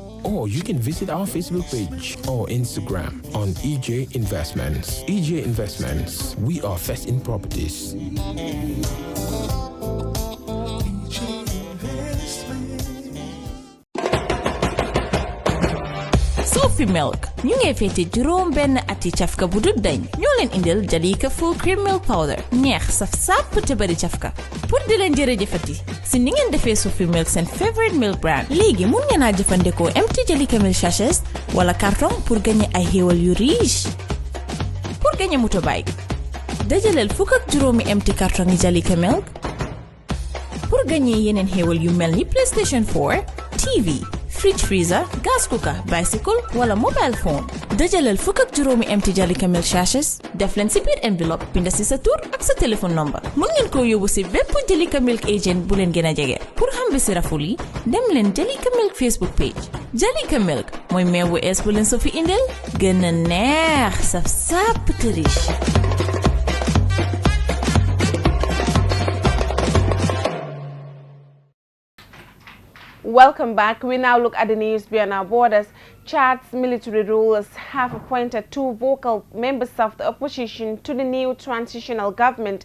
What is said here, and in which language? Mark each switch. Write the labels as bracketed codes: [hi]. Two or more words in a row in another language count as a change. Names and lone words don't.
[en] Or you can visit our Facebook page or Instagram on EJ Investments. EJ Investments, we are first in properties. [wo] Sophie Milk ñu ngi fété juróom benn ati cafka bu dul dañ ñoo leen indil Jalika [en] full cream milk powder [wo] neex saf sàpp te bari cafka pour di leen jërëjëfati si ni ngeen defee Sophie Milk seen [en] favorite milk brand [wo] léegi mun ngeen a jëfandikoo [en] empty Jalika milk sachets [wo] wala carton [fr] pour gagner [wo] ay xéewal yu riche [fr] pour gagner [wo] motorbike dajaleel fukk ak juróomi [en] empty carton [wo] yi Jalika milk [fr] pour gagner [wo] yeneen xéewal yu mel ni PlayStation 4 [en] TV fridge freezer, gas cooker, bicycle [wo] wala [en] mobile phone. [wo] dajaleel fukk ak juróomi [en] empty Jalika milk sachets [wo] def leen si biir enveloppe binda si sa tur ak sa [en] téléphone number. [wo] mun ngeen koo yóbbu si bépp Jalika milk agent bu leen gën a jege. pour xam bi si raful yi dem leen Jalika milk Facebook page. Jalika milk mooy meew bu ees bu leen so fi indil gën a neex saf sàpp te riche. [en] Welcome back. We now look at the news beyond our borders. Chad's military rulers have appointed 2 vocal members of the opposition to the new transitional government.